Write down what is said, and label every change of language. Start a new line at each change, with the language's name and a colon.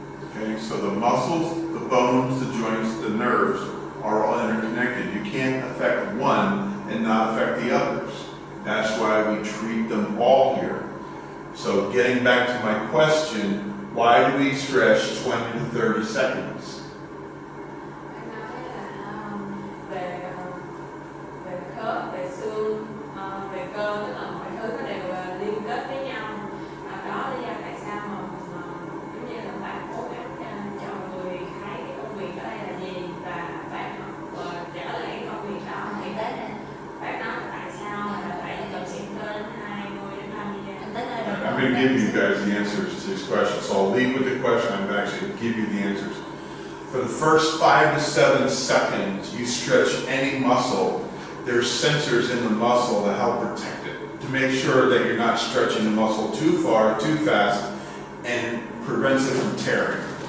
English: Okay, so the muscles, the bones, the joints, the nerves are all interconnected. You can't affect one and not affect the others. That's why we treat them all here. So getting back to my question, why do we stretch 20 to 30 seconds?
Vietnamese: Anh nói là về khớp, về xương, về cơ, tức là mọi thứ nó đều liên kết với nhau. Đó là lý do tại sao mà giống như là bạn cố gắng cho người thấy cái công việc ở đây là gì và bạn trở lại cái công việc đó thì bạn nói là tại sao mà phải cần xịn cơ đến 20 đến 30 giây.
English: I'm going to give you guys the answers to these questions. So I'll lead with the question. I'm actually going to give you the answers. For the first 5 to 7 seconds, you stretch any muscle. There's sensors in the muscle that help protect it, to make sure that you're not stretching the muscle too far, too fast, and prevents it from tearing.